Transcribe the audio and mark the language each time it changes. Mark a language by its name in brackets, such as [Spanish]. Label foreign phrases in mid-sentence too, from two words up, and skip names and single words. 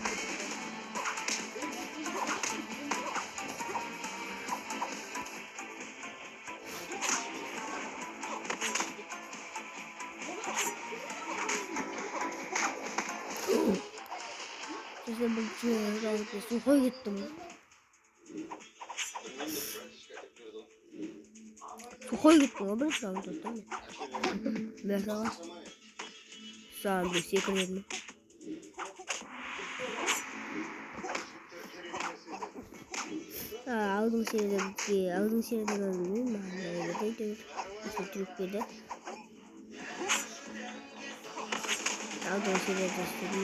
[Indonesian] Saya berjuang suka gitu. Suka gitu, berjuang gitu. Biasa lah. Sambil sih keren. [Turkish] Aldım seyredelim mi? Mahallede işte Türkiye'de. Aldım seyredelim.